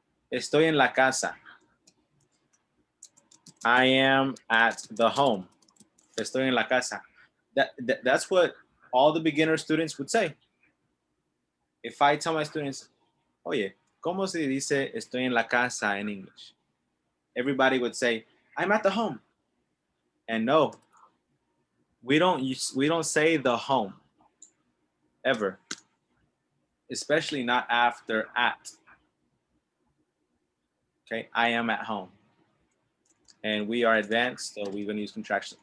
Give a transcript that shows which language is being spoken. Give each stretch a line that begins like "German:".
Spanish: Estoy en la casa.
English: I am at the home.
Spanish: Estoy en la casa.
English: That's what all the beginner students would say. If I tell my students,
Spanish: oye, ¿cómo se dice estoy en la casa
English: in English? Everybody would say, I'm at the home. And no, we don't say the home ever, especially not after at. Okay, I am at home. And we are advanced, so we're going to use contractions.